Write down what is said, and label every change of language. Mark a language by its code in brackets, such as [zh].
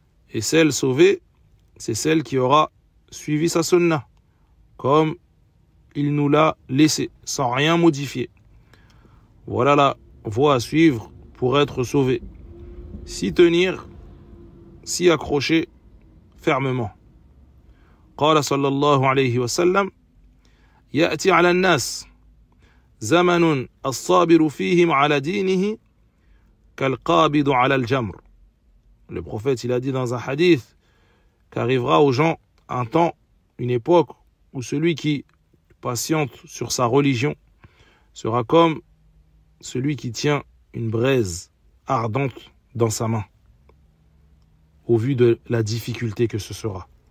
[fr] Et celle sauvée, c'est celle qui aura suivi sa sunna, comme il nous l'a laissé, sans rien modifier. Voilà la voie à suivre pour être sauvé. S'y tenir, s'y accrocher fermement. [ar] قال صلى الله عليه وسلم يأتي على الناس زمن الصابر فيهم على دينه كالقابض على الجمر. [fr] Le prophète, il a dit dans un hadith qu'arrivera aux gens un temps, une époque où celui qui patiente sur sa religion sera comme celui qui tient une braise ardente dans sa main, au vu de la difficulté que ce sera.